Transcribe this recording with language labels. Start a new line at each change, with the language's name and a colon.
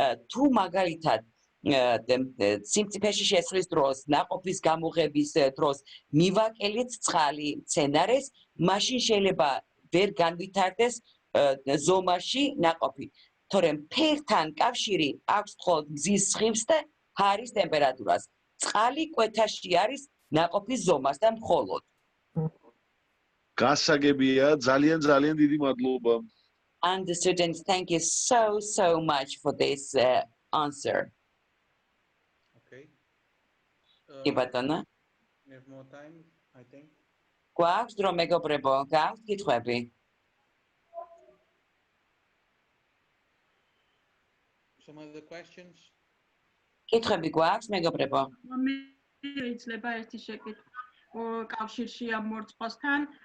Georgian: თუ მაგალითად სიმწიფეში შესვლის დროს, ნაყოფის გამოღების დროს მივაკელით წყალი მცენარეს, მაშინ შეიძლება ვერ განვითარდეს ზომაში ნაყოფი. თორემ ფერთან კავშირი აქვს მხოლოდ მზის სხივს და ჰაერის ტემპერატურას. წყალი კვეთაში არის ნაყოფის ზომასთან მხოლოდ. გასაგებია, ძალიან დიდი მადლობა.
English: Understood, and thank you so much for this answer. Okay.
Georgian: კი ბატონო.
English: We have more time, I think.
Georgian: გვაქვს დრო მეგობრებო, გაქვთ კითხვები?
English: Some other questions?
Georgian: კითხვები გვაქვს მეგობრებო? მე იძლება ერთი შეკითხვა კავშირში ამ მორწყვასთან.